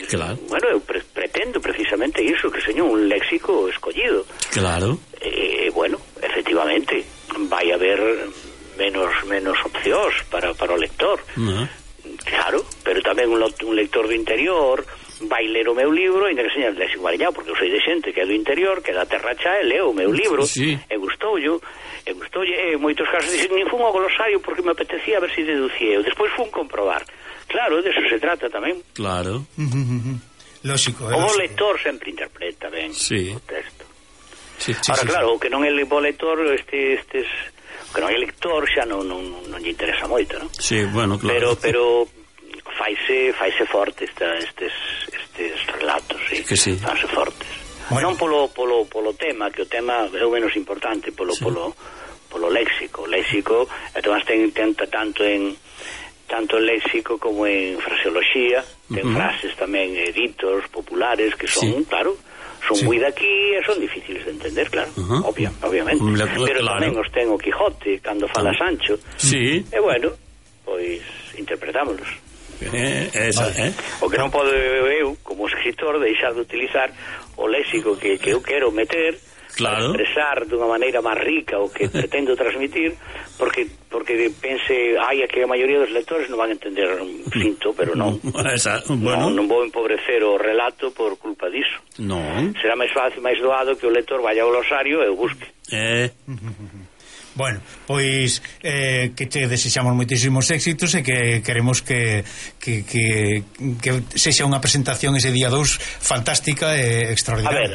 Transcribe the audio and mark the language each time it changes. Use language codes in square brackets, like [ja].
[es] Claro. Bueno, yo pretendo precisamente eso, que señor, un léxico escogido. Claro. Bueno, efectivamente, va a haber menos opciones para el lector. Uh-huh. Claro, pero también un lector de interior... [gl] vai ler o meu libro, ainda que seña de léxico mariñao, porque eu sei de xente que é do interior, que é da terra xa, e leo o meu libro, sí. e gustoulle, en moitos casos, dixen, nin fun ao glosario, porque me apetecía ver se deducía, eu despois fun comprobar. Claro, de eso se trata tamén. Claro. Lógico, o lector sempre interpreta ben sí. O texto. Sí, sí, ahora, sí, claro, sí. O que non é o lector, o que non é lector, xa non lle interesa moito, non? Sí, bueno, claro. Pero faise forte estes relatos, sí. Que sí. Faise fortes. Bueno. Non polo tema, que o tema é o menos importante, polo léxico. Léxico, además tenta tanto en léxico como en fraseoloxía, ten frases tamén editos populares que son, sí. Claro, son moi de aquí e son difíciles de entender, claro. Uh-huh. Obviamente. Pero claro. Tamén os ten o Quijote cando fala Sancho. Sí. E bueno, pois interpretámolos. Esa, vale. O que non podo eu, como escritor, deixar de utilizar o léxico que eu quero meter, claro. Para expresar dunha maneira máis rica o que pretendo transmitir, porque pense, ai, é que a maioría dos lectores non van a entender un cinto, pero non. Esa, bueno. Non vou empobrecer o relato por culpa disso. Non. Será máis fácil, máis doado que o lector vaya ao glosario e o busque. Bueno, pois que te desexamos moitísimos éxitos e que queremos que sexa unha presentación ese día 2 fantástica e extraordinaria.